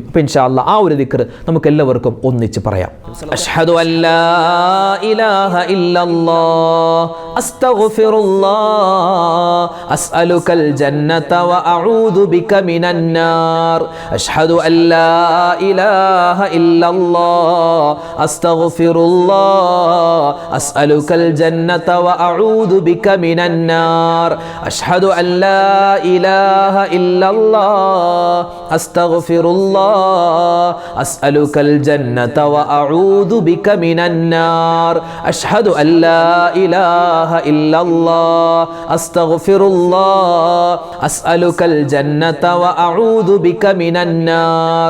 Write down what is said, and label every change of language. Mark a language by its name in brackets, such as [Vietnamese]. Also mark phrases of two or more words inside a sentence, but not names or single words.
[Arabic] അപ്പോൾ إن شاء الله [Malayalam] ആ ഒരു ദിക്ർ നമുക്ക് എല്ലാവർക്കും ഒന്നിച്ച് പറയാം. [Arabic] أشهد أن لا إله إلا الله أستغفر الله أسألك الجنة وأعوذ بك من النار. أشهد أن لا إله إلا الله أستغفر الله أسألك الجنة وأعوذ بك من النار. أشهد أن لا إله إلا الله أستغفر الله أسألك الجنة وأعوذ بك من النار. أشهد أن لا إله إلا الله أستغفر الله أسألك الجنة وأعوذ بك من النار.